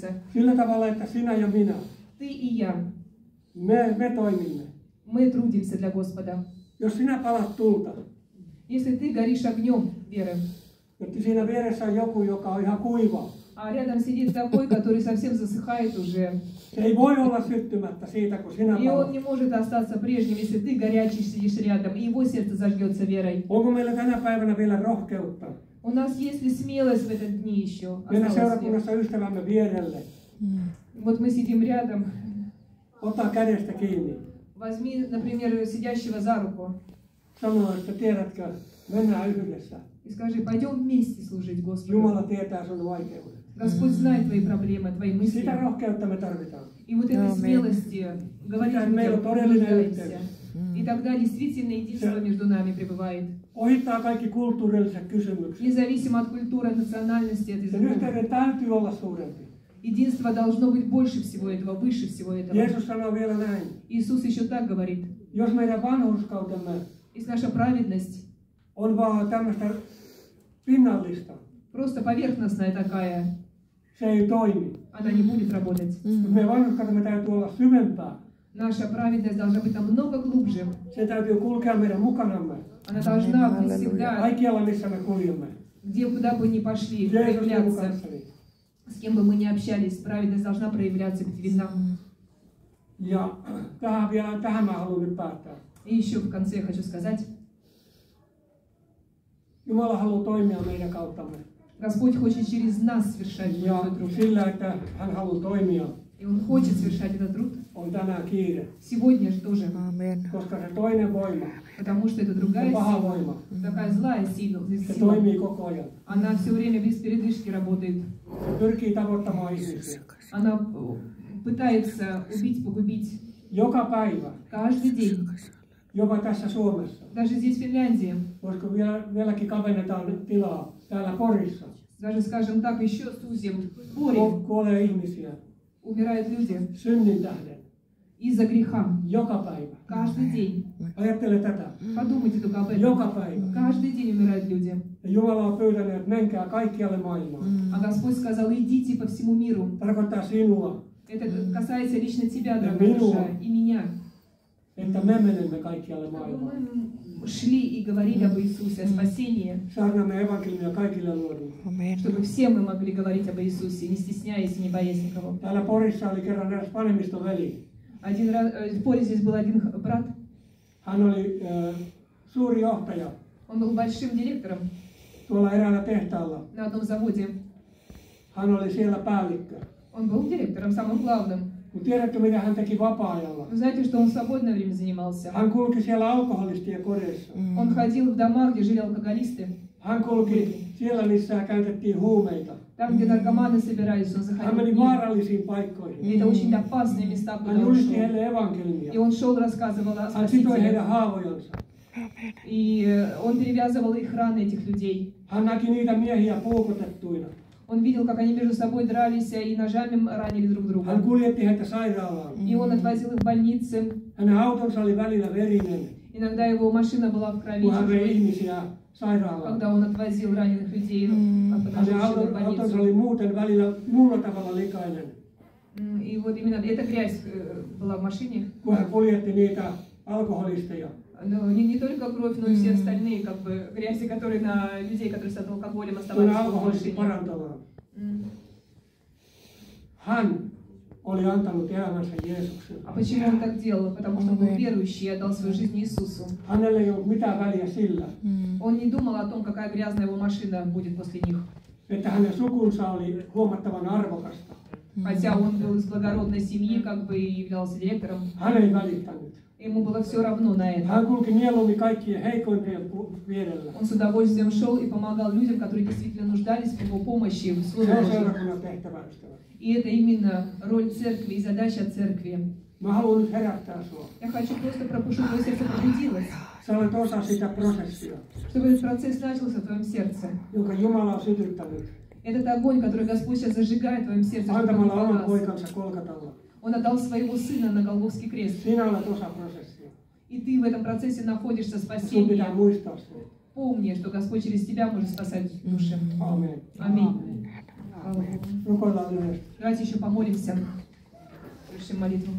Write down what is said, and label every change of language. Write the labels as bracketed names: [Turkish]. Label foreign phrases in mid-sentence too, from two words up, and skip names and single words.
[Finnish] Sillä tavalla, että sinä ja minä, [Russian] Ты и я. [Finnish] me toimimme. [Russian] Мы трудимся для Господа. [Finnish] Jos sinä palat tulta, [Russian] Если ты горишь огнем веры, [Finnish] että siinä vieressä on joku, joka on ihan kuiva. [Russian] а рядом сидит такой, который совсем засыхает уже, [Finnish] Se ei voi olla syttymättä siitä, kun sinä [Russian] и он [Finnish] palat. [Russian] не может остаться прежним, если ты горячий сидишь рядом, и его сердце зажгется верой. [Finnish] Onko meillä tänä päivänä vielä rohkeutta [Russian] У нас есть ли смелость в этот дни еще? [Finnish] mennä [Russian] Осталось ли? [Finnish] seurakunnassa ystävämme vierelle, [Russian] Вот мы сидим рядом. [Finnish] ottaa kädestä kiinni, [Russian] Возьми, например, сидящего за руку [Finnish] sanoo, että tiedätkö, mennään yhdessä. [Russian] и скажи, пойдем вместе служить Господу. [Finnish] Jumala tietää sun vaikeudet. [Russian] Господь знает твои проблемы, твои мысли. [Finnish] Sitä rohkeutta me tarvitaan. [Russian] И вот этой смелости говорить людям, нуждаемся. И тогда действительно единство между нами пребывает. [Finnish] Ohittaa kaikki kulttuurilliset kysymykset. [Russian] Независимо от культуры, национальности, от [Finnish] Sen [Russian] языков. [Finnish] yhteyden täytyy olla suurempi. [Russian] Единство должно быть больше всего этого, выше всего этого. [Finnish] Jeesus sanoo vielä näin. [Russian] Иисус еще так говорит. [Finnish] Jos meidän vanhurskautemme [Russian] Если наша праведность [Finnish] on vaan tämmöistä pinnallista, [Russian] просто поверхностная такая, [Finnish] se ei toimi. [Russian] она не будет работать. [Finnish] Mutta meidän vanhurskautemme täytyy olla syvempää. [Russian] Наша праведность должна быть намного глубже. [Finnish] Se täytyy kulkea meidän mukanamme. [Russian] Она должна быть всегда, [Finnish] Kaikkialla, missä me kuljemme. [Russian] куда бы ни пошли, [Finnish] Jeesus minun [Russian] проявляться. [Finnish] kanssani. [Russian] С кем бы мы ни общались, праведность должна проявляться перед нами. [Finnish] Ja tähän mä haluan nyt päättää. [Russian] И еще в конце я хочу сказать, [Finnish] Jumala haluaa toimia meidän kauttamme. [Russian] Господь хочет через нас совершать [Finnish] Ja [Russian] этот труд. [Finnish] sillä, että hän haluaa toimia, [Russian] И Он хочет совершать этот труд [Finnish] on tänään kiire. [Russian] сегодня же тоже. [Finnish] Koska se toinen voima, [Russian] Потому что это [Finnish] se [Russian] другая [Finnish] paha [Russian] сила, [Finnish] voima, [Russian] такая злая сила, [Finnish] se toimii koko ajan. [Russian] она все время без передышки работает. [Finnish] Se pyrkii tavoittamaan ihmisiä. [Russian] Она пытается убить, погубить [Finnish] Joka päivä, [Russian] каждый день. [Finnish] jopa tässä Suomessa. [Russian] Даже здесь, в Финляндии, [Finnish] Voisiko vieläkin kavennetaan tilaa täällä Porissa? [Russian] даже, скажем так, еще сузим, в Поре [Finnish] Kuolee ihmisiä [Russian] умирают люди [Finnish] synnin tähden. [Russian] из-за греха. [Finnish] Joka päivä. [Russian] Каждый день. [Finnish] Ajattele tätä. [Russian] Подумайте только об этом. [Finnish] Joka päivä. [Russian] Каждый день умирают люди. [Finnish] Ja Jumala on pyytänyt, että menkää kaikkialle maailmaan. [Russian] А Господь сказал, идите по всему миру. [Finnish] Tarkoittaa sinua, [Russian] Это касается лично тебя, Да дорогая миру. душа, и меня. [Finnish] että me menemme kaikkialle [Russian] Чтобы [Finnish] maailmaan. [Russian] мы шли и говорили об Иисусе, о спасении. [Finnish] Saarnaamme evankeliumia kaikille luoduille. [Russian] Чтобы все мы могли говорить об Иисусе, не стесняясь и не боясь никого. [Finnish] Täällä Porissa oli kerran eräs vanemmistoveli. [Russian] Один раз, в Поре здесь был один брат, [Finnish] Hän oli suuri johtaja [Russian] он был большим директором [Finnish] tuolla eräällä tehtaalla. [Russian] на одном заводе. [Finnish] Hän oli siellä päällikkö. [Russian] Он был директором, самым главным. [Finnish] Mutta tiedätkö, mitä hän teki vapaa-ajalla? [Russian] Вы знаете, что он в свободное время занимался? [Finnish] Hän kulki siellä alkoholistien kodeissa. [Russian] Он ходил в дома, где жили алкоголисты. [Finnish] Hän kulki siellä, missä käytettiin huumeita. [Russian] Там, где наркоманы собирались, он [Finnish] Hän meni [Russian] заходил. [Finnish] vaarallisiin paikkoihin. [Russian] И это очень опасные места, [Finnish] Hän [Russian] куда он [Finnish] julisti [Russian] шел. [Finnish] heille evankeliumia. [Russian] И он шел, рассказывал о [Finnish] Hän sitoi heidän [Russian] Спасителе. [Finnish] haavojansa. [Russian] И он перевязывал их раны, этих людей. [Finnish] Hän näki niitä miehiä puukotettuina. [Russian] Он видел, как они между собой дрались и ножами ранили друг [Finnish] Hän [Russian] друга. [Finnish] kuljetti heitä sairaalaan. [Russian] И он отвозил их в больницы. [Finnish] Hänen autonsa oli välillä verinen, [Russian] Иногда его машина была в крови, [Finnish] kun hän vei [Russian] чужой, [Finnish] ihmisiä sairaalaan. [Russian] когда он отвозил раненых людей в [Finnish] Hänen autonsa oli muuten välillä muulla tavalla likainen, [Russian] И вот именно эта грязь была в машине. [Finnish] kun hän kuljetti niitä alkoholisteja. [Russian] Но не только кровь, но и все остальные как бы грязи, которые на людей, которые с алкоголем [Finnish] Kun [Russian] оставались в [Finnish] alkoholistit [Russian] машине. [Finnish] parantamaan. Hän oli antanut elämänsä Jeesukselle. [Russian] А почему он так делал? Потому что он был верующий и отдал свою жизнь Иисусу. [Finnish] Hänellä ei ollut mitään väliä sillä, [Russian] Он не думал о том, какая грязная его машина будет после них. [Finnish] että hänen sukunsa oli huomattavan arvokasta. [Russian] Хотя он был из благородной семьи, как бы и являлся директором. [Finnish] Hän ei välittänyt. [Russian] Ему было все равно на это. [Finnish] Hän kulki mieluummin kaikkien heikoimpien vierellä. [Russian] Он с удовольствием шел и помогал людям, которые действительно нуждались в его помощи, в [Finnish] Se [Russian] Слове [Finnish] on [Russian] Божьем. [Finnish] seurakunnan tehtävä, ystävät. [Russian] И это именно роль церкви и задача церкви. [Finnish] Mä haluan nyt herättää sua. [Russian] Я хочу просто чтобы твое сердце пробудилось, [Finnish] Sä olet osa sitä prosessia, [Russian] чтобы этот процесс начался в твоем сердце. [Finnish] jonka Jumala on sytyttänyt [Russian] Этот огонь, который Господь сейчас зажигает в твоем сердце, чтобы он не [Finnish] antamalla oman [Russian] погас. [Finnish] poikansa Kolkatalla. [Russian] Он отдал своего сына на Голгофский крест. [Finnish] Sinä olet osa prosessia. [Russian] И ты в этом процессе находишься [Finnish] Sun pitää [Russian] спасения. [Finnish] muistaa se. [Russian] Помни, что Господь через тебя может спасать души. [Finnish] Aamen. [Russian] Аминь. Слава Богу. [Finnish] Rukoillaan yhdessä. [Russian] Давайте еще помолимся. Совершим молитву.